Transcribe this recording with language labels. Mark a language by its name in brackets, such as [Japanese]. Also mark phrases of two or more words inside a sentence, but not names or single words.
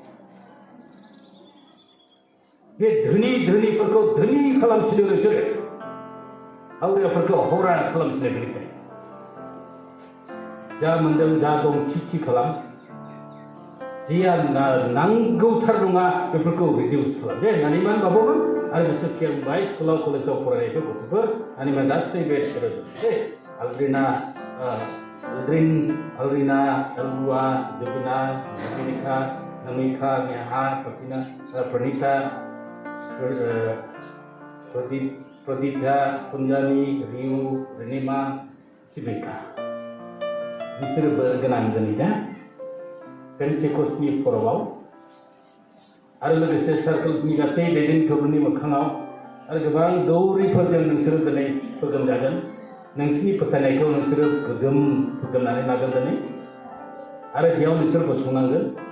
[Bodo] बे धोनिफोरखौ धोनि खालामसिनो नोंसोरो हावरियाफोरखौ हावरा खालामसिनो बेनिखायनो जा मोन्दों जा दं थि खालाम जिया नांगौथार नङा बेफोरखौ रिडिउस खालाम दे नानिमान बाबुमोन आरो बिसेसके बाय स्कुलाव कलेजाव फरायनायफोर गथ'फोर नानिमान गासैबो दे आलग्रिना Aldrin, Alrina, Elua, Jebina, Monika, Namika, Nyaha, Pernita, Pradita, Punjani, Riu, Renima, Sibika. Bisoरो berkenan दिनै दा पेन्टेकस्टनि फोरबोआव आरो लोगोसे सार्कलनि गासै दैदेनगिरिफोरनि मोखाङाव आरो गोबां दौरिफोरजों नोंसोरो दिनै फोगोमजागोन नोंसिनि फोथायनायखौ नोंसोरो फोगोमनानै लागोन दिनै आरो बेयाव नोंसोर गसंनांगोन